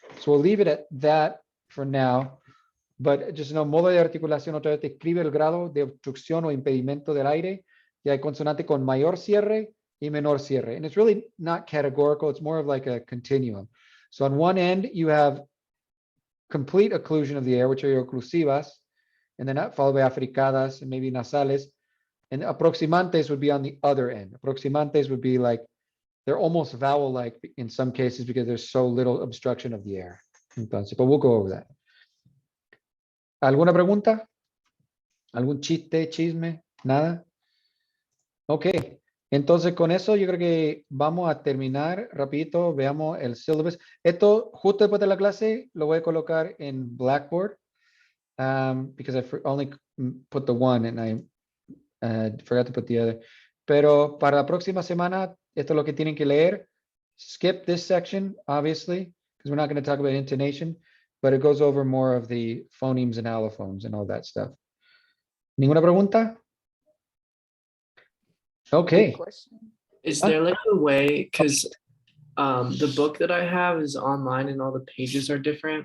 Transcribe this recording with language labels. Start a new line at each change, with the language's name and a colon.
English: So we'll leave it at that for now. But just know,
Spanish: modo de articulación otra vez describe el grado de obstrucción o impedimento del aire. Y hay consonante con mayor cierre y menor cierre.
English: And it's really not categorical. It's more of like a continuum. So on one end, you have complete occlusion of the air, which are your oclusivas, and then followed by africadas and maybe nasales. And aproximantes would be on the other end. Aproximantes would be like, they're almost vowel-like in some cases because there's so little obstruction of the air. Entonces, but we'll go over that.
Spanish: ¿Alguna pregunta? ¿Algún chiste, chisme? ¿Nada? Ok. Entonces, con eso yo creo que vamos a terminar rapidito. Veamos el syllabus. Esto, justo después de la clase, lo voy a colocar en Blackboard.
English: Because I only put the one and I forgot to put the other.
Spanish: Pero para la próxima semana, esto es lo que tienen que leer.
English: Skip this section, obviously, because we're not going to talk about intonation, but it goes over more of the phonemes and allophones and all that stuff.
Spanish: ¿Ninguna pregunta?
English: Okay. Is there like a way, because the book that I have is online and all the pages are different.